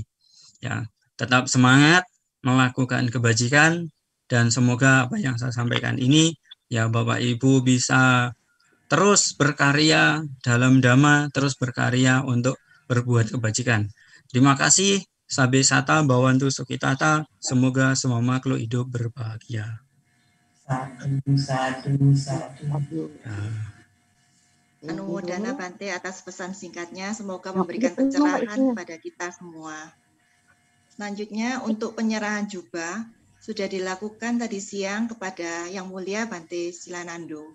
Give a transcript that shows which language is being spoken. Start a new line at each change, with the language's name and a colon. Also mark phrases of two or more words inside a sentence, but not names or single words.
Indonesian: Ya, tetap semangat melakukan kebajikan dan semoga apa yang saya sampaikan ini ya Bapak Ibu bisa terus berkarya dalam dhamma, terus berkarya untuk berbuat kebajikan. Terima kasih.
Pali: Sabe sata bawantu sukitata.
Indonesian: Semoga semua makhluk hidup berbahagia. Satu. Anumodana Bante atas pesan singkatnya, semoga memberikan pencerahan kepada kita semua. Selanjutnya untuk penyerahan jubah sudah dilakukan tadi siang kepada Yang Mulia Bante Silanando.